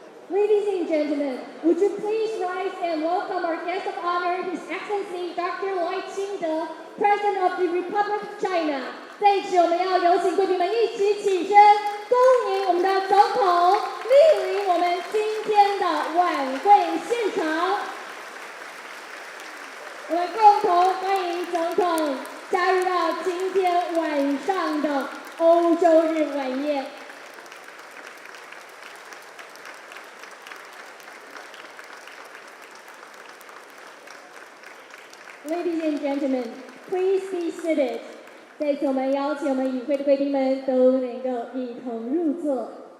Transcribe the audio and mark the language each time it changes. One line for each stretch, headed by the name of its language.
English: Ladies and gentlemen, would you please rise and welcome our guest of honor, His Excellency Dr. 赖清德, President of the Republic of China.
Chinese: 在此，我们要有请贵宾们一起起身，恭迎我们的总统莅临我们今天的晚会现场。我们共同欢迎总统加入到今天晚上的欧洲日晚宴。
English: Ladies and gentlemen, please be seated.
Chinese: 在此，我们邀请我们与会的贵宾们都能够一同入座。